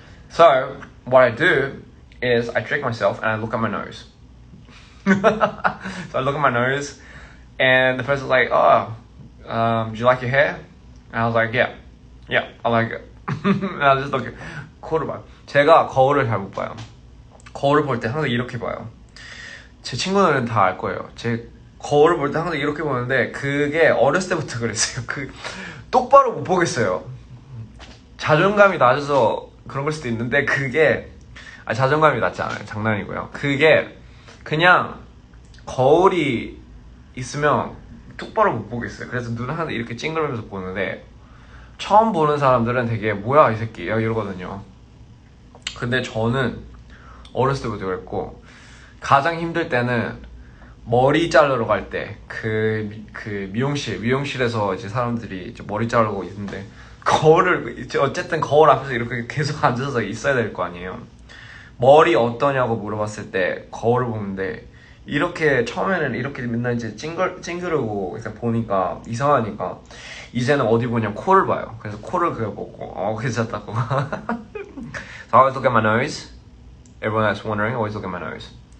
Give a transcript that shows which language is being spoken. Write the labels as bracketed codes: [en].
[en] So what I do is I trick myself and I look at my nose. So I look at my nose, and the person's like, "Oh, do you like your hair?" And I was like, yeah, I like it. And I just look at [ko] 거울을 봐요. 제가 거울을 잘 못 봐요. 거울을 볼 때 항상 이렇게 봐요. 제 친구들은 다 알 거예요. 제 거울을 볼 때 항상 이렇게 보는데 그게 어렸을 때부터 그랬어요. 똑바로 못 보겠어요. 자존감이 낮아서 그런 걸 수도 있는데 그게 자존감이 낮지 않아요. 장난이고요. 그게 그냥 거울이 있으면 똑바로 못 보겠어요. 그래서 눈을 항상 이렇게 찡그리면서 보는데 처음 보는 사람들은 되게 뭐야 이 새끼 이러거든요. 근데 저는 어렸을 때부터 그랬고 가장 힘들 때는 머리 자르러 갈 때 그 미용실에서 이제 사람들이 이제 머리 자르고 있는데 거울을 어쨌든 거울 앞에서 이렇게 계속 앉아서 있어야 될 거 아니에요. 머리 어떠냐고 물어봤을 때 거울을 보는데 이렇게 처음에는 이렇게 맨날 이제 찡그르고 이렇게 보니까 이상하니까 이제는 어디 보냐 코를 봐요. 그래서 코를 그려보고 괜찮다고. [en] So I always look at my nose. Everyone that's wondering, always look at my nose.